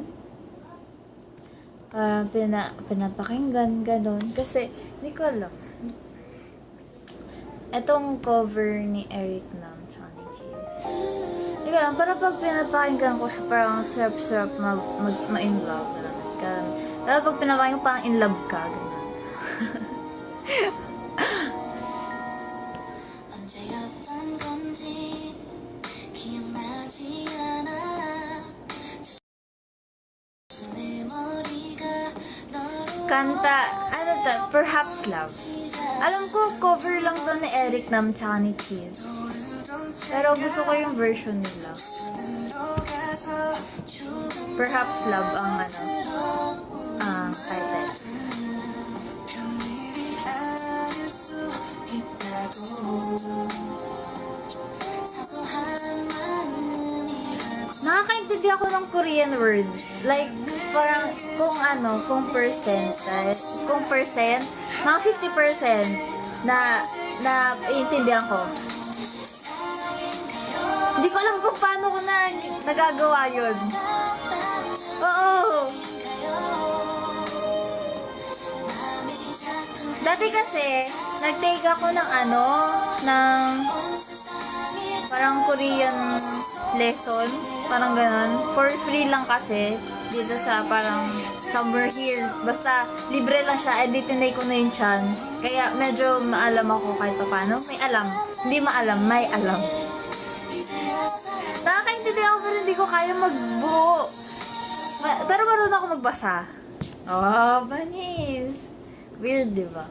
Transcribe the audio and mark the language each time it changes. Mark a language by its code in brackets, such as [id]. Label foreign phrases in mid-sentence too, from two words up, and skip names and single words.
[tl] Parang pinapakinggan, ganon. Kasi, hindi ko alam. Etong cover ni Eric Nam, tsaka ni Cheese. Hindi ko alam, parang pag pinapakinggan ko siya, parang sarap-sarap ma-inlove. Pero pag pinapakinggan, parang [en] in love [tl] ka, ganon. [ko] 언제였던 건지 기억나지 않아 내 머리가 너로 [tl] Kanta, Perhaps Love. Alam ko, cover lang to ni Eric Nam tsaka ni Cheese. Pero gusto ko yung version nila. Perhaps Love ang title. Nakakaintindi ako ng [en] Korean words. [tl] Like, parang kung percent, mga 50% na iintindihan ko. Hindi ko alam kung paano ko nagagawa yun. Oo. Dati kasi, nag-take ako ng parang [en] Korean lesson, [tl] parang ganon. [en] For free [tl] lang kasi, dito sa parang [en] somewhere here. [tl] Basta, libre lang siya, tinay ko na yung chance. Kaya medyo maalam ako kahit paano. May alam. Hindi maalam, may alam. Nakakaintindi ako pero hindi ko kaya magbuo. Pero marunong ako magbasa. Oh, banis. Weird, diba?